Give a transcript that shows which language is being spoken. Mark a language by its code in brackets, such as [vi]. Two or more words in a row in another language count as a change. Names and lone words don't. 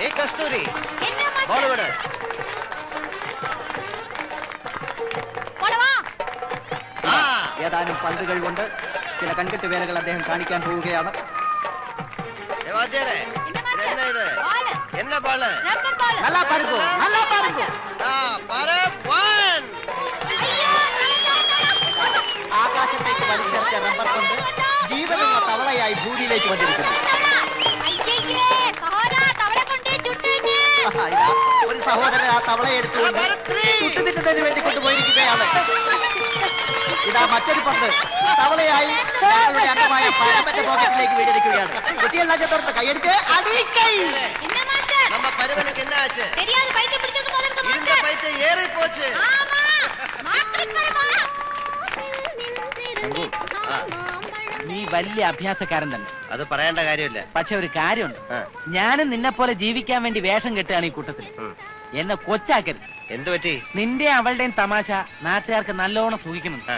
[ml] കസ്തൂരി ബോൾ വിട്. ഏതാനും പന്തുകൾ കൊണ്ട് ചില കൺകെട്ട് വേലകൾ അദ്ദേഹം കാണിക്കാൻ പോവുകയാണ്. എന്നാ ഇത്? എന്നാ ബാള്? [ta] நல்லா பாருங்க, நல்லா பாருங்க. [ml] ആകാശത്തേക്ക് വലിച്ചെറിച്ച റബ്ബർ പന്ത് ജീവനുള്ള തവളയായി ഭൂമിയിലേക്ക് വന്നിരിക്കുന്നു. ഇതാ ഒരു സഹോദരൻ ആ തവളയെ എടുത്തുകൊണ്ട് ചുട്ടുതിന്നതിന് വേണ്ടി കൊണ്ടുപോയിരിക്കുകയാണ്. ഇതാ മറ്റൊരു പന്ത് തവളയായി ഞങ്ങളുടെ അംഗമായ പരമന്റെ പോക്കറ്റിലേക്ക് വീണിരിക്കുകയാണ്. കുട്ടിയെല്ലാം ചേർത്ത് കൈയടിച്ച് അടിക്കൈ. [ta] நம்ம பருவனுக்கு என்ன ஆச்சு? தெரியாது, பைத்திய பிடிச்சிட்டு போல இருக்கு. இந்த பைத்தியம் ஏறி போச்சு. ஆமா, மாத்திக் பரமா. [ml] നീ വലിയ അഭ്യാസക്കാരൻ തന്നെ. അത് പറയേണ്ട കാര്യമില്ല. പക്ഷെ ഒരു കാര്യമുണ്ട്, ഞാനും നിന്നെ പോലെ ജീവിക്കാൻ വേണ്ടി വേഷം കെട്ടുകയാണ് ഈ കൂട്ടത്തിൽ. എന്നെ കൊച്ചാക്കരുത്. എന്ത് പറ്റി? നിന്റെ അവളുടെയും തമാശ നാട്ടുകാർക്ക് നല്ലോണം സൂഹിക്കുന്നുണ്ട്.